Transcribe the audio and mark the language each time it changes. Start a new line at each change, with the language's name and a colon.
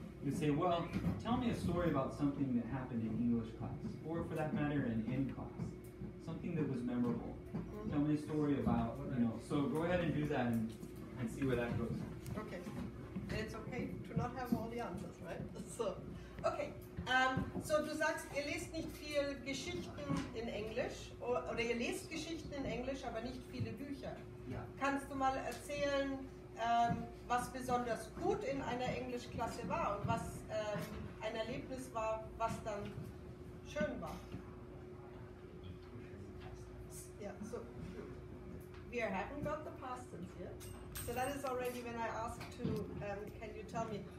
English: You would say, well, tell me a story about something that happened in English class, or for that matter, in class. Something that was memorable. Tell me a story about, so go ahead and do that and see where that goes. Okay. And it's okay to not have all the answers, right? So, okay.
German: So du sagst, ihr lest nicht viel Geschichten in Englisch oder ihr lest Geschichten in Englisch, aber nicht viele Bücher. Ja. Kannst du mal erzählen, was besonders gut in einer Englischklasse war und was ein Erlebnis war, was dann schön war?
English: Yeah, so we haven't got the past tense yet. So that is already when I asked to, can you tell me?